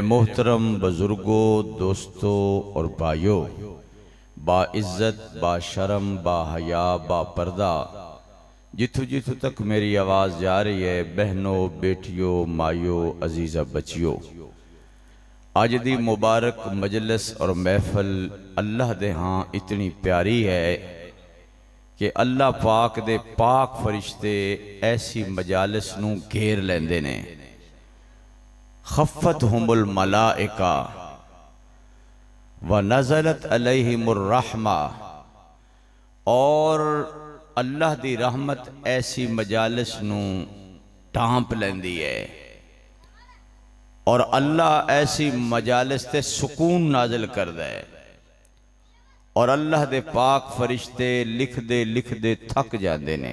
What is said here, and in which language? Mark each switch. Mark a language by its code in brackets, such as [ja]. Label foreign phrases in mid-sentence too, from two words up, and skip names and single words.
[pa] ਮੋਹਤਰਮ ਬੁਜ਼ੁਰਗੋ, ਦੋਸਤੋ ਔਰ ਭਾਈਓ, ਬਾਇੱਜ਼ਤ, ਬਾਸ਼ਰਮ, ਬਾਹਯਾ, ਬਾਪਰਦਾ, ਜਿੱਥੋਂ ਜਿੱਥੋਂ ਤੱਕ ਮੇਰੀ ਆਵਾਜ਼ ਜਾ ਰਹੀ ਹੈ, ਬਹਿਨੋ, ਬੇਟੀਓ, ਮਾਈਓ, ਅਜ਼ੀਜ਼ਾ ਬੱਚੀਓ, ਅੱਜ ਦੀ ਮੁਬਾਰਕ ਮਜਲਿਸ ਔਰ ਮਹਿਫ਼ਲ ਅੱਲਾਹ ਦੇ ਹਾਂ ਇਤਨੀ ਪਿਆਰੀ ਹੈ ਕਿ ਅੱਲਾਹ ਪਾਕ ਦੇ ਪਾਕ ਫ਼ਰਿਸ਼ਤੇ ਐਸੀ ਮਜਾਲਿਸ ਨੂੰ ਘੇਰ ਲੈਂਦੇ ਨੇ। [ar] حفتهم الملائكة ونزلت عليهم الرحمة, [pa] ਔਰ ਅੱਲਾਹ ਦੀ ਰਹਿਮਤ ਐਸੀ ਮਜਾਲਿਸ ਨੂੰ ਢਾਂਪ ਲੈਂਦੀ ਹੈ ਔਰ ਅੱਲਾਹ ਐਸੀ ਮਜਾਲਿਸ ਤੇ ਸੁਕੂਨ ਨਾਜ਼ਿਲ ਕਰ ਦੇ। ਔਰ ਅੱਲਾਹ ਦੇ ਪਾਕ ਫ਼ਰਿਸ਼ਤੇ ਲਿਖਦੇ ਲਿਖਦੇ ਥੱਕ ਜਾਤੇ ਨੇ।